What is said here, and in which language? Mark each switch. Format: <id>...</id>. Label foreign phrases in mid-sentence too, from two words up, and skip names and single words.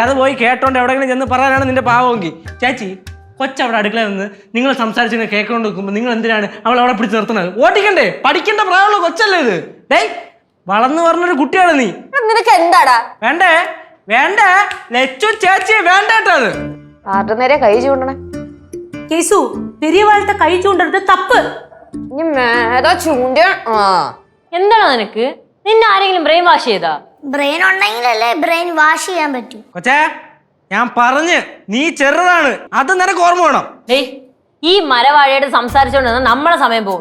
<ml>അത് പോയി കേട്ടോണ്ട് എവിടെയെങ്കിലും ചെന്ന് പറയാനാണ് നിന്റെ പാവമെങ്കിൽ. ചേച്ചി, കൊച്ചവിടെ അടുക്കളയിൽ നിന്ന് നിങ്ങൾ സംസാരിച്ചിങ്ങനെ കേൾക്കൊണ്ട് നിൽക്കുമ്പോൾ നിങ്ങൾ എന്തിനാണ് അവൾ അവിടെ പിടിച്ച് നിർത്തുന്നത്? ഓട്ടിക്കണ്ടേ? പഠിക്കേണ്ട പ്രായമുള്ള കൊച്ചല്ലേ ഇത്? ഡേയ്, വളർന്നു പറഞ്ഞൊരു കുട്ടിയാണ് നീ. നിനക്ക് എന്താടാ? വേണ്ടേ വേണ്ടേ ലച്ചു ചേച്ചി വേണ്ടേട്ടോ. അത് ആരുടെ നേരെ കൈ ചൂണ്ടണേ?</ml> <ta>கேசு பெரியவாள்கிட்ட கை சூண்டுறது தப்பு.</ta> <ml>എന്താണോ നിനക്ക്? നിന്നെ ആരെങ്കിലും ബ്രെയിൻ വാഷ് ചെയ്താ? ബ്രെയിൻ ഉണ്ടെങ്കിലല്ലേ ബ്രെയിൻ വാഷ് ചെയ്യാൻ പറ്റൂ. കൊച്ചേ, ഞാൻ പറഞ്ഞ് നീ ചെറുതാണ്, അത് നിനക്ക് ഓർമ്മ വേണം. ഡേയ്, ഈ മരവാഴയോട് സംസാരിച്ചോണ്ട് നമ്മളെ സമയം പോവും.</ml>